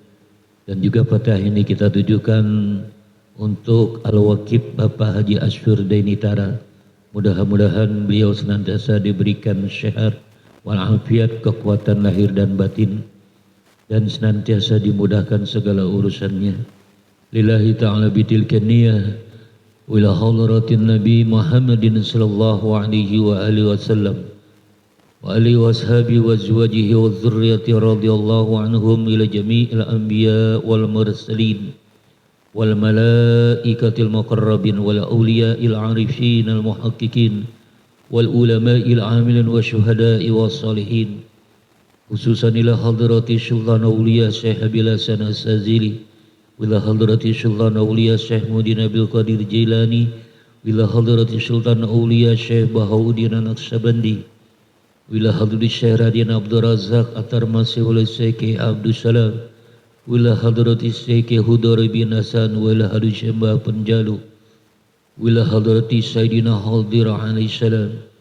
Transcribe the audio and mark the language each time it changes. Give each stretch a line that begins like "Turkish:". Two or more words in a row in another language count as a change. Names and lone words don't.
Indonesian: Dan juga Fatihah ini kita tujukan untuk Al-Waqib Bapak Haji Asyur Dainitara. Mudah-mudahan beliau senantiasa diberikan sehat walafiat, kekuatan lahir dan batin, dan senantiasa dimudahkan segala urusannya.
Arabic: لله تعالى بتلك النية وإلى حضرة النبي محمد صلى الله عليه وآله وسلم وآله وصحبه وأزواجه وذريته رضي الله عنهم إلى جميع الأنبياء والمرسلين والملائكة المقربين والأولياء العارفين المحققين والعلماء العاملين والشهداء و الصالحين خصوصا إلى حضرة سلطان الأولياء الشيخ أبي الحسن الشاذلي وإلى حضرة سلطان الأولياء الشيخ محيي الدين عبد القادر الجيلاني وإلى حضرة سلطان الأولياء الشيخ بهاء الدين النقشبندي وإلى حضرة الشيخ رادين عبد الرزاق الترمسي وعلى الشيخ عبد السلام وإلى حضرة الشيخ هدار بن حسن وإلى حضرة الشيخ مباه بنجالو وإلى حضرة سيدنا الخضر عليه السلام,